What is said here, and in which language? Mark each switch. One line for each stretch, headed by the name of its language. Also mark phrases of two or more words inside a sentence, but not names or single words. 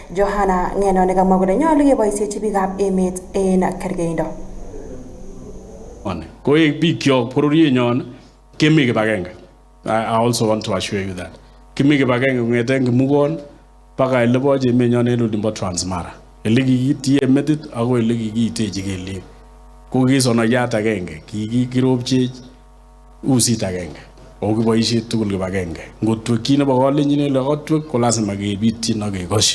Kalenjin: Johana Ngeno nekamwa kole nyolu keboisiechi biikab emet en kergeindo. Koek bikyok bororienyon kemi kibagenge.
English: I also want to assure you that.
Kalenjin: Kimi kibagenge kong'eten Kimugon baka elebo chemenyon en olimbo Transmara. Ele kikitie metit ako ele kikiitechi kelyek. Ko kisonayat agenge, kikiropchech usit agenge. O kiboisiet tugul kibagenge. Ngotwekyi nebo kalenjin ele kotwek ko lazima kebityin ak kekoshi.